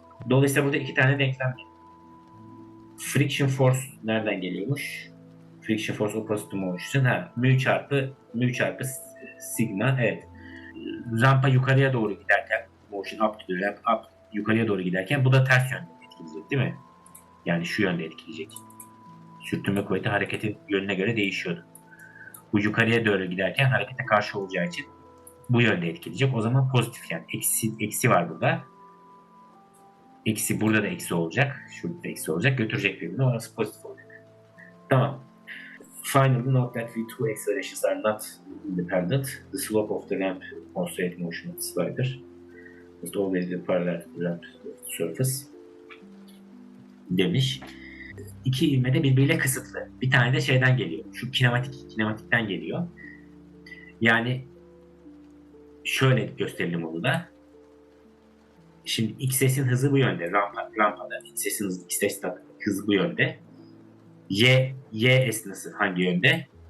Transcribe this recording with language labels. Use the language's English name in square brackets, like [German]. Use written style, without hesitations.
[Turkish] Dolayısıyla burada iki tane denklem var. Friction force nereden geliyormuş? [English] Friction force opposite to motion. [Turkish] Mu çarpı sigma. Evet. Rampa yukarıya doğru giderken [English] motion up to the ramp up [Turkish] yukarıya doğru giderken bu da ters yönde etkileyecek değil mi? Yani şu yönde etkileyecek. Sürtünme kuvveti hareketin yönüne göre değişiyordu. Bu yukarıya doğru giderken harekete karşı olacağı için bu yönde etkileyecek. O zaman pozitif yani eksi var burada. Eksi burada da eksi olacak. Şurada da eksi olacak. Götürecek birbirini. Orası pozitif olacak. Tamam. [English] Finally, note that we two accelerations are not independent. The slope of the ramp constraint motion of the slider must always be parallel to the ramp surface [Turkish] demiş. İki ivme de birbiriyle kısıtlı. Bir tane de şeyden geliyor. Şu kinematikten geliyor. Yani şöyle gösterelim onu da. Şimdi XS'in hızı bu yönde. Rampada. XS'in hızı bu yönde. Y esnası hangi yönde?